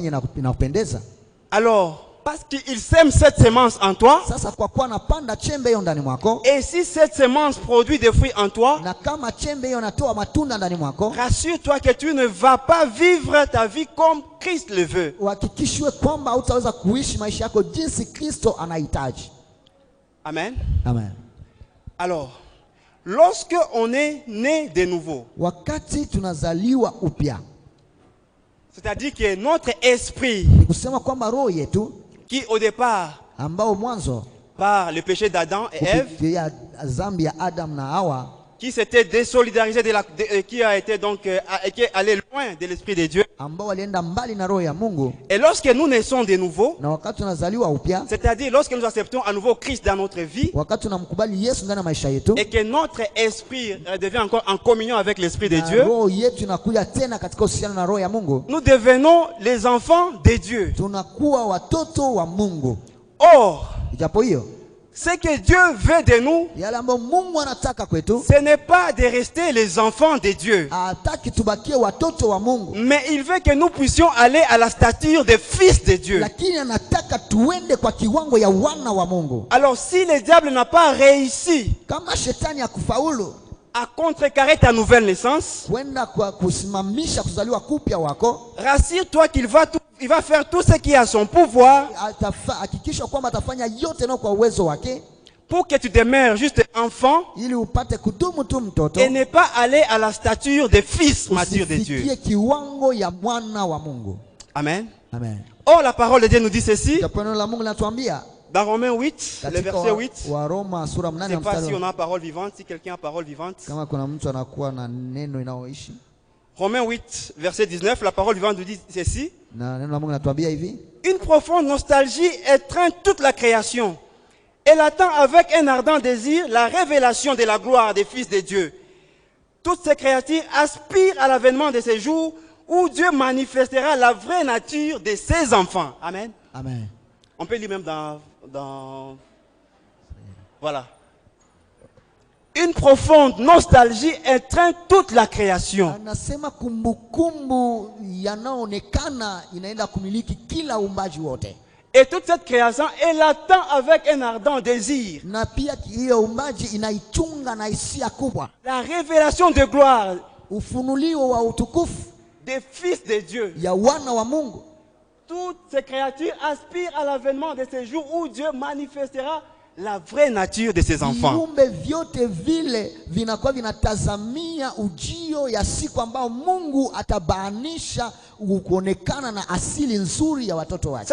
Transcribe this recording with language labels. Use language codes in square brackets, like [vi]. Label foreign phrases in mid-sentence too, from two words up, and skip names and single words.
[sw] lakini unaweza fanya na wewe inakupendeza. [fr] Alors, parce qu'il sème cette semence en toi, [sw] Sasa kwa kuwa napanda chembe hiyo ndani mwako, [fr] et si cette semence produit des fruits en toi, [sw] na kama chembe hiyo natoa matunda ndani mwako, [fr] rassure-toi que tu ne vas pas vivre ta vie comme Christ le veut. [sw] uhakikishwe kwamba hautaweza kuishi maisha yako jinsi Kristo anahitaji. [fr] Amen. [sw] Amen. [fr] Alors, lorsque on est né de nouveau, [sw] Wakati tunazaliwa upya, [fr] c'est-à-dire que notre esprit, [sw] ni kusema kwamba roho yetu [fr] qui au départ, [sw] ambao mwanzo [fr] par le péché d'Adam et Ève, [sw] kupitia dhambi ya Adam na Hawa, [fr] qui s'était désolidarisé qui a été donc qui est allé loin de l'esprit de Dieu. [sw] ambao walienda mbali na roho ya Mungu, [fr] Et lorsque nous naissons de nouveau, [sw] na wakati tunazaliwa upya, [fr] c'est-à-dire lorsque nous acceptons à nouveau Christ dans notre vie, [sw] wakati tunamkubali Yesu ndani ya maisha yetu, [fr] et que notre esprit devient encore en communion avec l'esprit de [sw] na [fr] Dieu, [sw] roho yetu inakuja tena katika uhusiano na roho ya Mungu, [fr] nous devenons les enfants de Dieu. [sw] tunakuwa watoto wa Mungu. [fr] Or, [sw] Ijapo hiyo [fr] ce que Dieu veut de nous, [sw] yale ambayo Mungu anataka kwetu, [fr] ce n'est pas de rester les enfants de Dieu, [sw] hataki tubakie watoto wa Mungu, [fr] mais il veut que nous puissions aller à la stature des fils de Dieu. [sw] lakini anataka tuende kwa kiwango ya wana wa Mungu. [fr] Alors, si le diable n'a pas réussi [sw] Kama shetani akufaulu [fr] à contrecarrer ta nouvelle naissance, [sw] kwenda kwa kusimamisha kuzaliwa kupya wako, [fr] rassure-toi qu'il il va faire tout ce qui est à son pouvoir [sw] hakikisha kwamba atafanya yote na kwa uwezo wake, [fr] pour que tu demeures juste enfant [sw] ili upate kudumu tu mtoto, [fr] et ne pas aller à la stature des fils matures de Dieu. [sw] usifikie kiwango ya mwana wa Mungu. [fr] Amen. [sw] Amen. [fr] Or, la parole de Dieu nous dit ceci, [sw] Japo neno la Mungu linatuambia [fr] dans Romains 8, le [sw] katika [fr] verset 8. [sw] wa Roma sura [fr] Je ne [sw] 8 [fr] sais pas si [sw] mstari [fr] on a parole vivante, si quelqu'un a parole vivante. [sw] kama kuna mtu anakuwa na neno inaoishi, [fr] Romains 8, verset 19, la parole vivante nous dit ceci. [sw] na neno la Mungu linatuambia hivi: [fr] Une profonde nostalgie étreint toute la création. Elle attend avec un ardent désir la révélation de la gloire des fils de Dieu. Toutes ces créatures aspirent à l'avènement de ces jours où Dieu manifestera la vraie nature de ses enfants. Amen. [sw] Amen. [fr] On peut lire même voilà. Une profonde nostalgie étreint toute la création. [sw] Anasema kumbukumbu yanaonekana inaenda kumiliki kila uumbaji wote, [fr] Et toute cette création, elle attend avec un ardent désir [sw] na pia hiyo uumbaji inaichunga na hisia kubwa [fr] la révélation de gloire [sw] ufunulio wa utukufu [fr] des fils de Dieu. [sw] ya wana wa Mungu. [fr] Toutes ces créatures aspirent à l'avènement de ces jours où Dieu manifestera la vraie nature de ses enfants. [sw] Viumbe vyote vile vinakuwa vinatazamia ujio ya siku ambao Mungu atabainisha kuonekana na asili nzuri ya watoto wake.